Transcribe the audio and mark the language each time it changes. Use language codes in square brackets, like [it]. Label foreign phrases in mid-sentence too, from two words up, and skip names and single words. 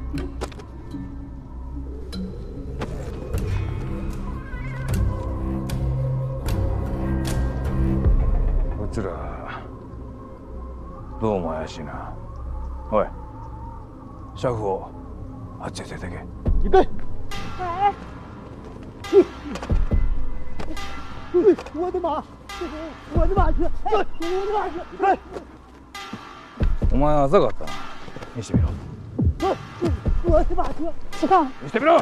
[ja] こいつらどうも怪しいな。おい、シャフをあっちへ連れてけ。 [zh] 预备。我的马！我的马车！我的马车！ [ja] お前は浅かったな。見せてみろ。 [zh] 我的马车！ 違う。 [ja] 見せてみろ。